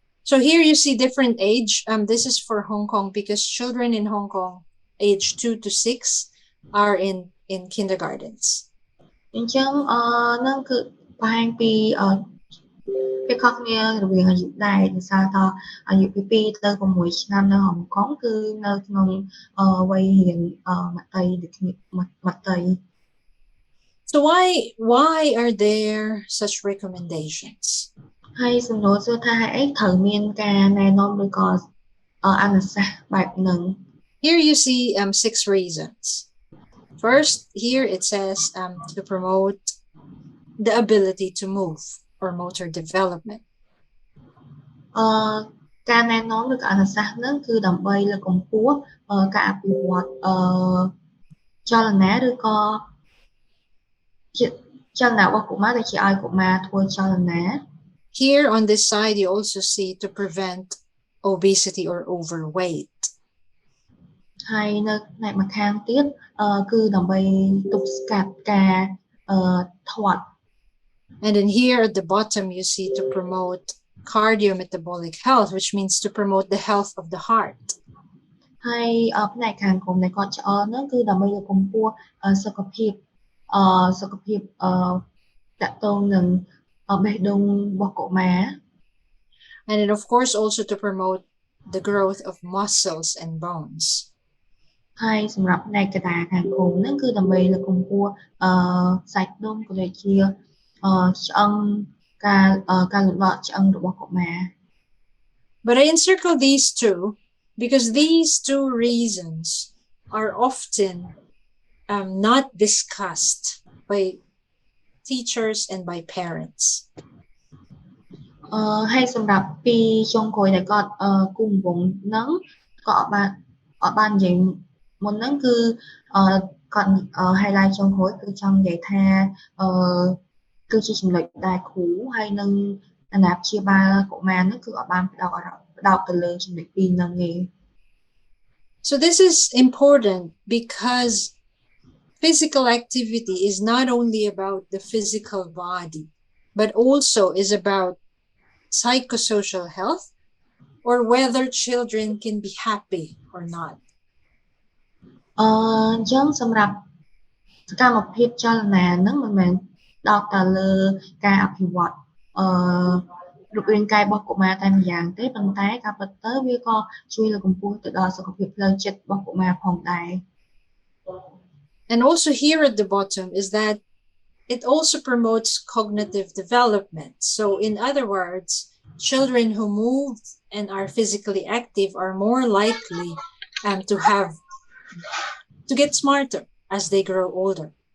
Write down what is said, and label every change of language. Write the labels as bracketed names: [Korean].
[English] So here you see different age. This is for Hong Kong because children in Hong Kong age 2 to 6 are in kindergartens. [Khmer] អញ្ចឹងហ្នឹងគឺបង្ហាញពីពេលខុសគ្នារវាងអាយុដែរដោយសារតអាយុពី2ទៅ6ឆ្នាំនៅហុងកុងគឺនៅក្នុងវ័យរៀនមត្តេយ្យដូចគ្នាមត្តេយ្យ [English] So why are there such recommendations? [Khmer] ហើយសំណួរសួរថាអីត្រូវមានការណែនាំឬក៏អនុសាសន៍បែបហ្នឹង [English] Here you see 6 reasons. First, here it says to promote the ability to move or motor development. [Khmer] ការណែនាំឬក៏អនុសាសន៍ហ្នឹងគឺដើម្បីលើកកម្ពស់ការអភិវឌ្ឍចលនាឬក៏ចលនារបស់កុមារដែលជាឲ្យកុមារធ្វើចលនា [English] Here on this side you also see to prevent obesity or overweight. [Khmer] ហើយនៅផ្នែកម្ខាងទៀតគឺដើម្បីទប់ស្កាត់ការធាត់ [English] And then here at the bottom you see to promote cardiometabolic health, which means to promote the health of the heart. [Khmer] ហើយផ្នែកខាងក្រោមដែលគាត់ឆ្អល់ហ្នឹងគឺដើម្បីលើកកម្ពស់សុខភាពតកតងនឹងបេះដូងរបស់កុមារ [English] And then of course also to promote the growth of muscles and bones. [Khmer] ហើយសម្រាប់ផ្នែកកណ្ដាលខាងក្រោមហ្នឹងគឺដើម្បីលើកកម្ពស់សាច់ដុំក៏ដូចជាឆ្អឹងការលំដកឆ្អឹងរបស់កុមារ [English] But I encircle these two because these two reasons are often not discussed by teachers and by parents. [Khmer] ហើយសម្រាប់ពីចុងក្រោយដែលគាត់គូរវងហ្នឹងក៏អត់បាននិយាយមុនហ្នឹងគឺគាត់ highlight ចុងក្រោយគឺចង់និយាយថាគឺជាចំណុចដែលគ្រូហើយនឹងអាណាព្យាបាលកុមារហ្នឹងគឺអត់បានផ្ដោតអារម្មណ៍ ផ្ដោតទៅលើចំណុចពីរហ្នឹងឯង [English] So this is important because physical activity is not only about the physical body, but also is about psychosocial health or whether children can be happy or not. [Khmer] អញ្ចឹងសម្រាប់សកម្មភាពចលនាហ្នឹងមិនមែនផ្ដោតតែលើការអភិវឌ្ឍរូបរាងកាយរបស់កុមារតែម្យ៉ាងទេប៉ុន្តែការពិតទៅវាក៏ជួយលើកកម្ពស់ទៅដល់សុខភាពផ្លូវចិត្តរបស់កុមារផងដែរ [English] And also here at the bottom is that it also promotes cognitive development. So in other words, children who move and are physically active are more likely to get smarter as they grow older.